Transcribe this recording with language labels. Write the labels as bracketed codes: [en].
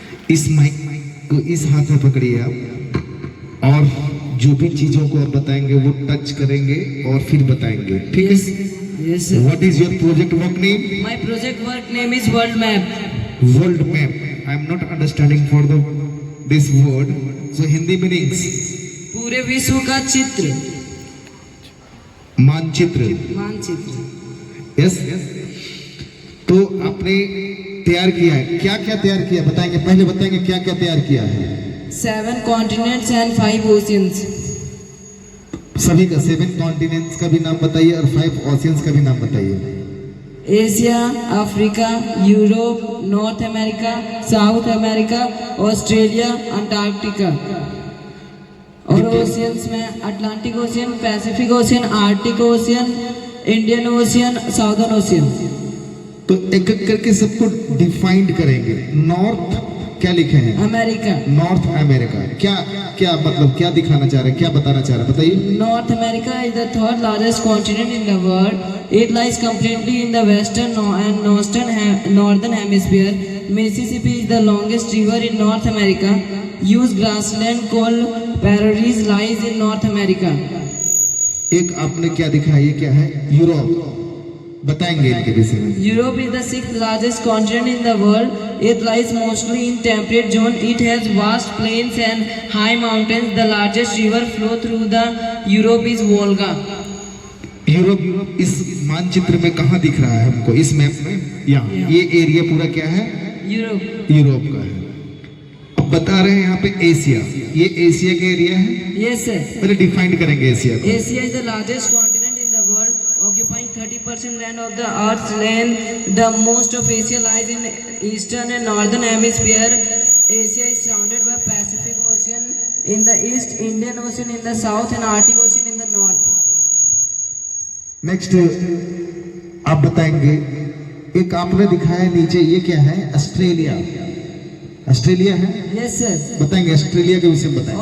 [hi] इस माइक को इस हाथ में पकड़िए आप और जो भी चीजों को आप बताएंगे वो टच करेंगे और फिर बताएंगे, ठीक है? [en] Yes, sir. What is your project work name? My project work name is World Map. World map. I am not understanding for this word. So Hindi meanings [hi] पूरे विश्व का चित्र, मानचित्र. मानचित्र. [en] Yes. [hi] तो आपने तैयार किया है, क्या क्या तैयार किया बताएंगे? पहले बताएंगे क्या क्या तैयार किया है. [en] 7 continents and 5 oceans. [hi] सभी का 7 कॉन्टिनेंट्स का भी नाम बताइए और 5 ओशियंस का भी नाम बताइए. Asia, Africa, Europe, north America, south America, Australia, Antarctica. और ओशियंस में Atlantic ocean, Pacific ocean, Arctic ocean, Indian ocean, southern ocean. तो एक एक करके सबको डिफाइंड करेंगे. नॉर्थ क्या लिखे हैं? अमेरिका. North America. क्या क्या मतलब क्या दिखाना चाह रहे हैं, क्या बताना चाह रहे हैं, बताइए. [en] North America is the third largest continent in the world. It lies completely in the western and northern hemisphere. Mississippi is the longest river in North America. Huge grassland called prairies lies in North America. [hi] एक आपने क्या दिखाया, ये क्या है? Europe. बताएंगे इनके विषय में. Europe is the sixth largest continent in the world. It lies mostly in temperate zone. It has vast plains and high mountains. The largest river flow through the Europe is Volga. Europe इस मानचित्र में कहाँ दिख रहा है हमको? इस map में यहाँ. ये एरिया पूरा क्या है? [en] Europe. [hi] यूरोप का है. अब बता रहे हैं यहाँ पे एशिया. ये एशिया का एरिया है. [en] Yes, sir. [hi] पहले डिफाइन करेंगे एशिया को. [en] Asia is the largest continent in the world, occupying 30% land of the Earth's land. The most of Asia lies in eastern and northern hemisphere. Asia is surrounded by Pacific Ocean in the east, Indian Ocean in the south, and Arctic Ocean in the north. [hi] Next आप बताएंगे. एक आपने दिखाया नीचे, ये क्या है? Australia. Australia है. [en] Yes, sir. [hi] बताएंगे ऑस्ट्रेलिया के विषय में बताएं.